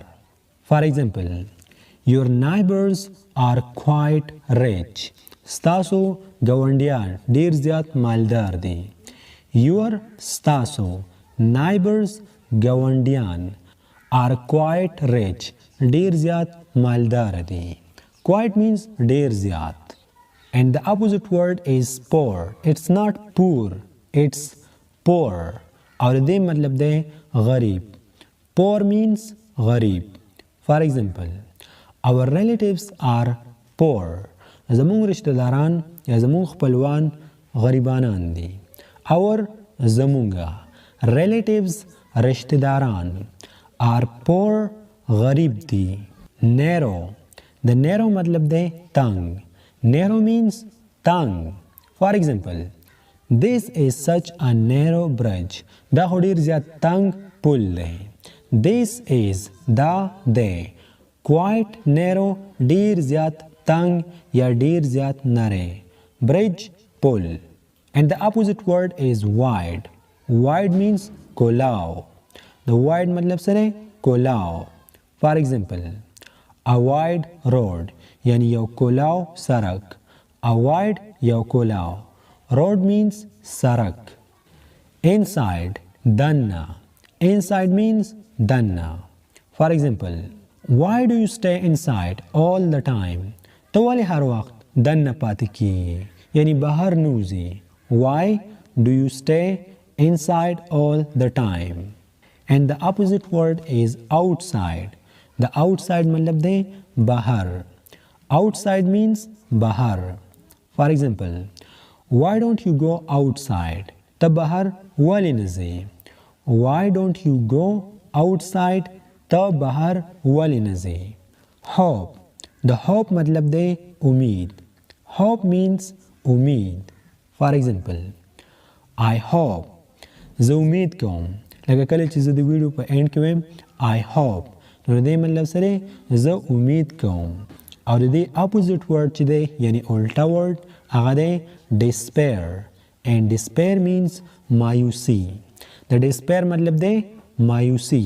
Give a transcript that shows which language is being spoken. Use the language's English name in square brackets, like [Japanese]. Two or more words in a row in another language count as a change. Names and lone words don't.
[English] For example, your neighbors are quite rich. [Pashto] ستاسو ګاونډیان ډیر زیات مالدار دي. [English] Your ستاسو neighbors ګاونډیان are quite rich. [Pashto] ډیر زیات مالدار دي. [English] Quite means [Pashto] ډیر زیات. [English] And the opposite word is poor. It's not poor. It's poor. [Pashto] اور دې مطلب دی غریب. [English] Poor means غریب. For example, our relatives are poor. [Pashto] زمون [Urdu] رشتہ داران [Pashto] یا زمون خپلوان غریبانان دي. [English] Our زمونگا relatives [Urdu] رشتہ داران [English] are poor [Pashto] غریب دي. [English] Narrow. The narrow [Pashto] مطلب دی تنگ. [English] Narrow means تنگ. For example, this is such a narrow bridge. [Pashto] دا خو ډیر زیات تنگ پل دی. [English] This is [Pashto] دا دی [English] quite narrow [Pashto] ډیر زیات تنگ یا ډیر زیات نری. [English] Bridge پل. And the opposite word is wide. Wide means کولاو. The wide [Pashto] مطلب سره کولاو. [English] For example, a wide road [Pashto] یعنی یو کولاو سرک. [English] A wide [Pashto] یو کولاو. [English] Road means سرک. Inside دننه. Inside means دننه. For example, why do you stay inside all the time? [Pashto] تو ولې هر وخت دننه پاتې کیږي یعنی بهر نوځي. [English] Why do you stay inside all the time? And the opposite word is outside. The outside [Pashto] مطلب دی بهر. [English] Outside means bahar. For example, why don't you go outside? [Pashto] ته بهر ولې نه ځې. [English] Why don't you go outside? [Pashto] ته بهر ولې نه ځې. Hope. [English] The hope [Pashto] مطلب دی امید. [English] Hope means umeed. For example, I hope. [Pashto] زه امید کوم. لکه کله چې زه د ویډیو په اینډ کې وایم [English] I hope. [Pashto] نو دې مطلب سره زه امید کوم. او د دې اپوزیټ ورډ چې دی یعنی الټا ورډ هغه دی despair. [English] And despair means [Pashto] مایوسی. د despair مطلب دی مایوسی.